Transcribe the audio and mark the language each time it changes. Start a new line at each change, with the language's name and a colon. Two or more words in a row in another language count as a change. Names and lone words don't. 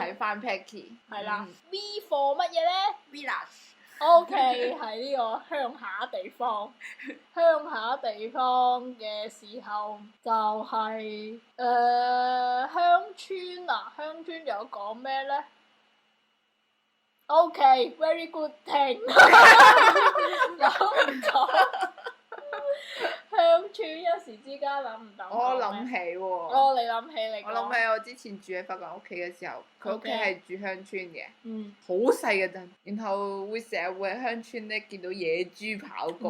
Cantonese: 我哋睇翻 Peggy 係啦，
English: V for
Cantonese: 乜嘢咧？Village。 O.K. 喺呢個鄉下地方，鄉下地方嘅時候就係鄉村啊，鄉村仲有講咩咧 ？O.K.
English: very good thing，
Cantonese: 諗唔到。鄉村一時之間諗唔到。我諗起喎。哦，你諗起你講。我諗起我之前住喺法國人屋企嘅時候，佢屋企係住鄉村嘅，好細嘅陣，然後會成日會喺鄉村咧見到野豬跑過。